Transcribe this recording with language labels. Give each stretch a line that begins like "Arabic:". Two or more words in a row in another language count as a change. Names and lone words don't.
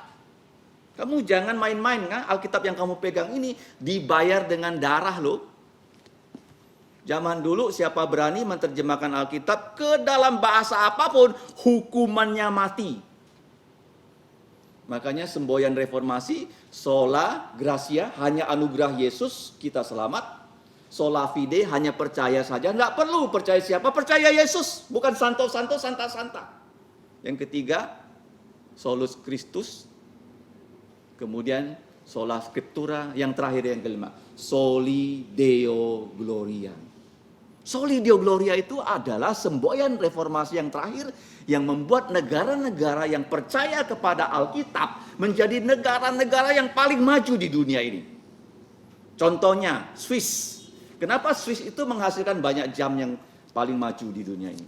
Indonesian: Kamu jangan main-main, kan? Alkitab yang kamu pegang ini dibayar dengan darah loh. Zaman dulu siapa berani menerjemahkan Alkitab ke dalam bahasa apapun, hukumannya mati. Makanya semboyan reformasi,
Latin: sola gratia,
Indonesian: hanya anugerah Yesus kita selamat.
Latin: Sola fide,
Indonesian: hanya percaya saja. Nggak perlu percaya siapa, percaya Yesus. Bukan santo, santa. Yang ketiga,
Latin: solus Christus. Kemudian sola scriptura.
Indonesian: Yang terakhir yang kelima,
Latin: soli deo gloria. Soli deo gloria
Indonesian: itu adalah semboyan reformasi yang terakhir yang membuat negara-negara yang percaya kepada Alkitab menjadi negara-negara yang paling maju di dunia ini. Contohnya Swiss. Kenapa Swiss itu menghasilkan banyak jam yang paling maju di dunia ini?